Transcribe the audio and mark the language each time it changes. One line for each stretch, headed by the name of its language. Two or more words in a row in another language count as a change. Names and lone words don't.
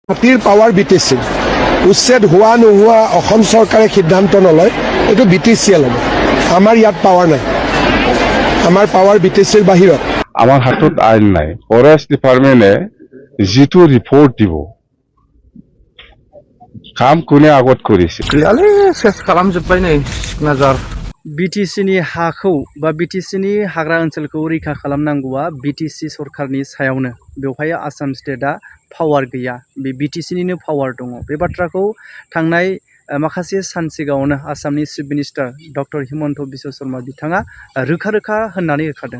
Assamese: হাতীৰ পাৱাৰ বিটিচি উচ্ছেদ হোৱা নোহোৱা অসম চৰকাৰে সিদ্ধান্ত নলয়, এইটো বিটিচিয়ে ল'ব। আমাৰ ইয়াত পাৱাৰ নাই, আমাৰ পাৱাৰ বিটিচিৰ বাহিৰত। আমার হাতত আইন নাই।
English: Forest Department
Assamese: যেটো রিপোর্ট দিব কাম কোনে আগত করেছে
Bodo: गैयालै सेस खालामजोब्बाय नै सिकनाझार बिटिसिनि हाखौ बा बिटिसिनि हाग्रा ओनसोलखौ रैखा खालामनांगौआ बिटिसि सरकारनि सायावनो। बेवहाय आसाम स्टेटआ पावार गैया, बे बिटिसिनिनो पावार दङ। बे बाथ्राखौ थांनाय माखासे सान सिगाङावनो आसामनि
English: chief minister
Bodo: डक्टर हिमन्त बिश्व शर्मा बिथाङा रोखा रोखा होननानै होखादों।